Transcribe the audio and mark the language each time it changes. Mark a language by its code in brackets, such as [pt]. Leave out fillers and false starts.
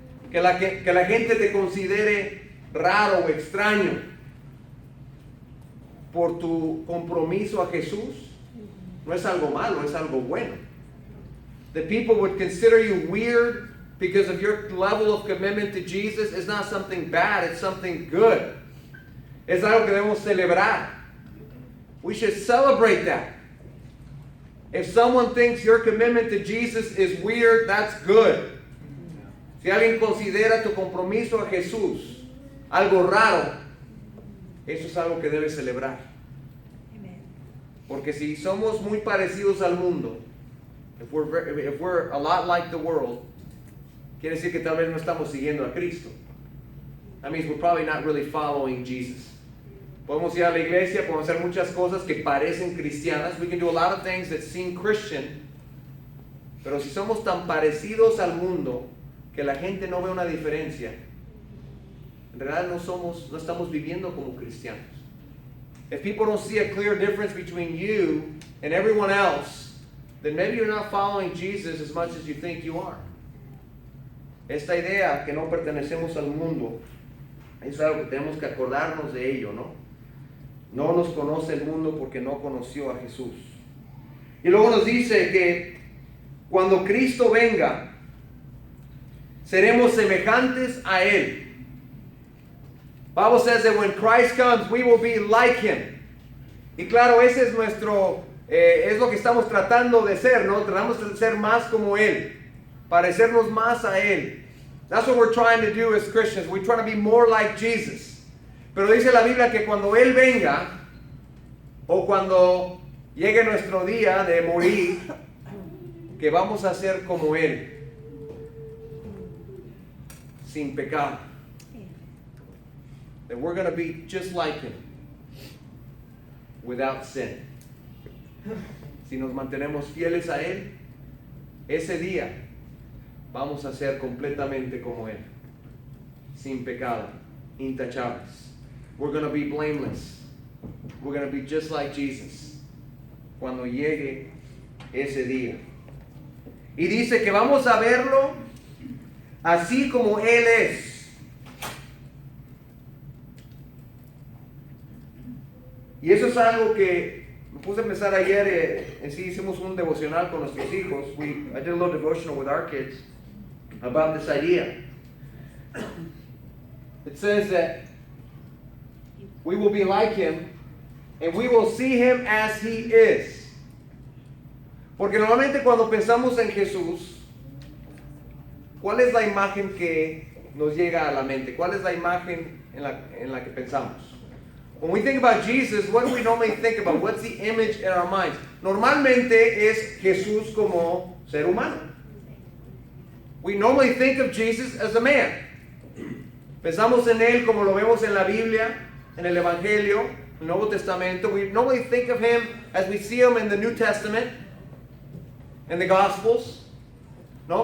[es] Que la gente te considere raro o extraño por tu compromiso a Jesús no es algo malo, es algo bueno. [en] That people would consider you weird because of your level of commitment to Jesus is not something bad, it's something good. [es] Es algo que debemos celebrar. [en] We should celebrate that. If someone thinks your commitment to Jesus is weird, that's good. [es] Si alguien considera tu compromiso a Jesús algo raro, eso es algo que debes celebrar. Porque si somos muy parecidos al mundo, [en] if we're a lot like the world, [es] quiere decir que tal vez no estamos siguiendo a Cristo. [en] That means we're probably not really following Jesus. [es] Podemos ir a la iglesia, podemos hacer muchas cosas que parecen cristianas. [en] We can do a lot of things that seem Christian. [es] Pero si somos tan parecidos al mundo, que la gente no ve una diferencia, en realidad no estamos viviendo como cristianos. [en] If people don't see a clear difference between you and everyone else, then maybe you're not following Jesus as much as you think you are. [es] Esta idea que no pertenecemos al mundo es algo que tenemos que acordarnos de ello, ¿no? No nos conoce el mundo porque no conoció a Jesús. Y luego nos dice que cuando Cristo venga, seremos semejantes a Él. [en] Bible says that when Christ comes, we will be like Him. [es] Y claro, ese es nuestro, es lo que estamos tratando de ser, ¿no? Tratamos de ser más como Él, parecernos más a Él. [en] That's what we're trying to do as Christians. We're trying to be more like Jesus. [es] Pero dice la Biblia que cuando Él venga, o cuando llegue nuestro día de morir, que vamos a ser como Él, sin pecado. [en] That we're going to be just like Him, without sin. [es] Si nos mantenemos fieles a Él, ese día vamos a ser completamente como Él, sin pecado, intachables. [en] We're going to be blameless. We're going to be just like Jesus [es] cuando llegue ese día. Y dice que vamos a verlo así como Él es. Y eso es algo que me puse a pensar ayer. En sí hicimos un devocional con nuestros hijos. [en] I did a little devotional with our kids about this idea. It says that we will be like Him and we will see Him as He is. [es] Porque normalmente cuando pensamos en Jesús, ¿cuál es la imagen que nos llega a la mente? ¿Cuál es la imagen en la que pensamos? [en] When we think about Jesus, what do we normally think about? What's the image in our minds? [es] Normalmente es Jesús como ser humano. [en] We normally think of Jesus as a man. [es] Pensamos en Él como lo vemos en la Biblia, en el Evangelio, el Nuevo Testamento. [en] We normally think of Him as we see Him in the New Testament, in the Gospels, ¿no?